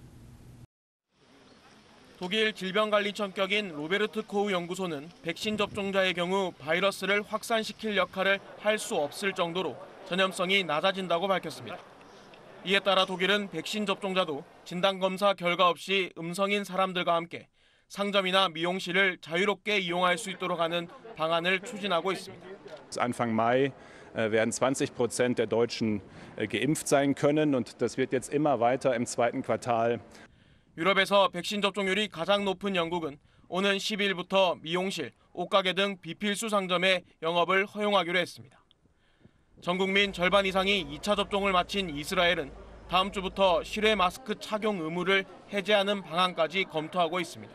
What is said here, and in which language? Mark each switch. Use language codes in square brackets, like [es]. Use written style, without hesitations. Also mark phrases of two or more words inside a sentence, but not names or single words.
[ko] 독일 질병관리청격인 로베르트 코우 연구소는 백신 접종자의 경우 바이러스를 확산시킬 역할을 할 수 없을 정도로 전염성이 낮아진다고 밝혔습니다. 이에 따라 독일은 백신 접종자도 진단검사 결과 없이 음성인 사람들과 함께 상점이나 미용실을 자유롭게 이용할 수 있도록 하는 방안을 추진하고 있습니다. [de] Anfang Mai werden 20% der Deutschen geimpft sein können und das wird jetzt immer weiter im zweiten Quartal. [ko] 유럽에서 백신 접종률이 가장 높은 영국은 오는 10일부터 미용실, 옷가게 등 비필수 상점의 영업을 허용하기로 했습니다. 전 국민 절반 이상이 2차 접종을 마친 이스라엘은 다음 주부터 실외 마스크 착용 의무를 해제하는 방안까지 검토하고 있습니다.